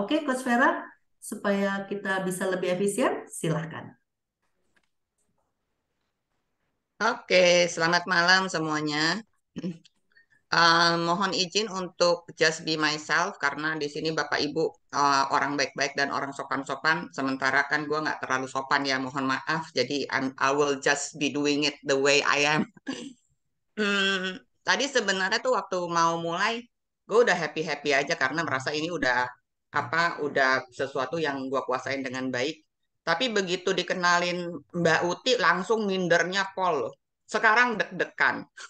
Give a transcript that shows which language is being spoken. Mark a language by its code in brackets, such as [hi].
[id] Oke, Coach Vera, supaya kita bisa lebih efisien, silahkan. Oke, selamat malam semuanya. Mohon izin untuk [en] just be myself [id] karena di sini Bapak Ibu orang baik-baik dan orang sopan-sopan. Sementara kan gue nggak terlalu sopan ya, mohon maaf. [en] Jadi I will just be doing it the way I am. [id] Tadi sebenarnya tuh waktu mau mulai, gue udah happy-happy aja karena merasa ini udah sesuatu yang gue kuasain dengan baik. Tapi begitu dikenalin Mbak Uti langsung mindernya pol. Sekarang deg-degan.